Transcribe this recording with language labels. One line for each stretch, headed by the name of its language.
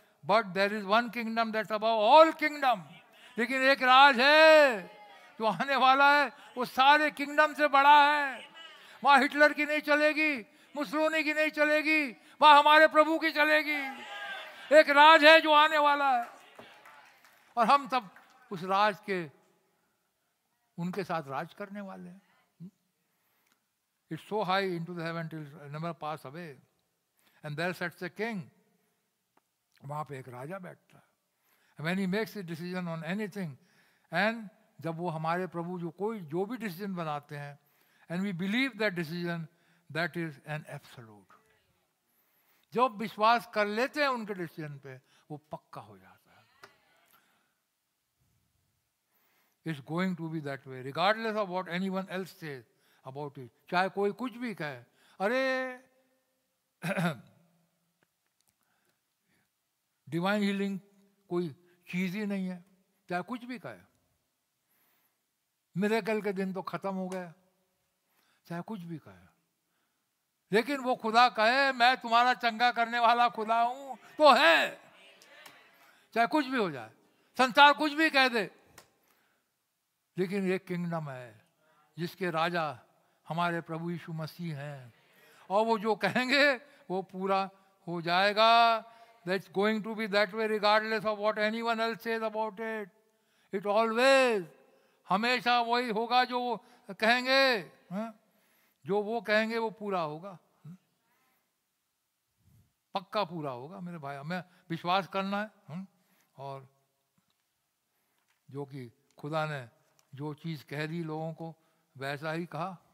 English: But there is one kingdom that's above all kingdom.
Hindi: लेकिन एक राज है जो आने वाला है, वो सारे किंगडम से बड़ा है. वहां हिटलर की नहीं चलेगी, मुसलोनी की नहीं चलेगी, वहां हमारे प्रभु की चलेगी. एक राज है जो आने वाला है, और हम तब उस राज के उनके साथ राज करने वाले हैं.
English: It's so high into the heaven till it never pass away. And there sits a king.
Hindi: वहाँ पे एक राजा बैठता है.
English: When he makes a decision on anything, and
Hindi: जब वो हमारे प्रभु जो भी decision बनाते हैं,
English: and we believe that decision, that is an absolute.
Hindi: जो विश्वास कर लेते हैं उनके डिसीजन पे, वो पक्का हो जाता है।
English: It's going to be that way regardless of what anyone else says about it.
Hindi: चाहे कोई कुछ भी कहे, अरे डिवाइन हीलिंग कोई चीज ही नहीं है, चाहे कुछ भी कहे, मिरेकल के दिन तो खत्म हो गए, चाहे कुछ भी कहे, लेकिन वो खुदा कहे मैं तुम्हारा चंगा करने वाला खुदा हूं तो है। चाहे कुछ भी हो जाए, संसार कुछ भी कह दे, लेकिन एक किंगडम है जिसके राजा हमारे प्रभु यीशु मसीह हैं, और वो जो कहेंगे वो पूरा हो जाएगा।
English: That's going to be that way regardless of what anyone else says about it. It always,
Hindi: हमेशा वही होगा जो वो कहेंगे, जो वो कहेंगे वो पूरा होगा, पक्का पूरा होगा मेरे भाई। हमें विश्वास करना है, और जो कि खुदा ने जो चीज़ कह दी लोगों को वैसा ही कहा।